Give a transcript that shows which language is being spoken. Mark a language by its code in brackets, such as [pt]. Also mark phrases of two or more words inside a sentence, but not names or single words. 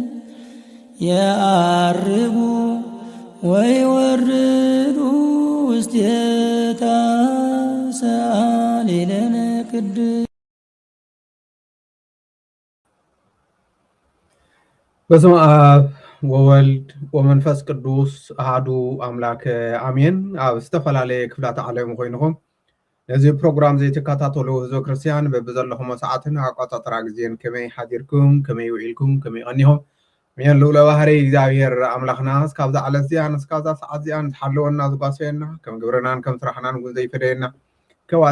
[gez] የዐርጉ ወይወርዱ ውስቴታ ሰአሊለነ ቅድስት። በስመ አብ ወወልድ ወመንፈስ ቅዱስ አሐዱ አምላክ አሜን። [ti] ኣብ ዝተፈላለየ ክፍላት ዓለም ኮይንኩም ነዚ ፕሮግራም ዘይተከታተሉ ህዝበ ክርስቲያን በብዘለኹም ሰዓትን ኣቆፃፅራ ግዜን ከመይ ሓዲርኩም ከመይ ውዒልኩም ከመይ ቀኒኹም ምየን ልኡለ ባህሪ እግዚአብሔር ኣምላኽና እስካብዛ ዓለት እዚኣን እስካብዛ ሰዓት እዚኣን ዝሓለወና ዝጓሰየና ከም ግብርናን ከም ስራሕናን እውን ዘይፈደየና ከዋቲ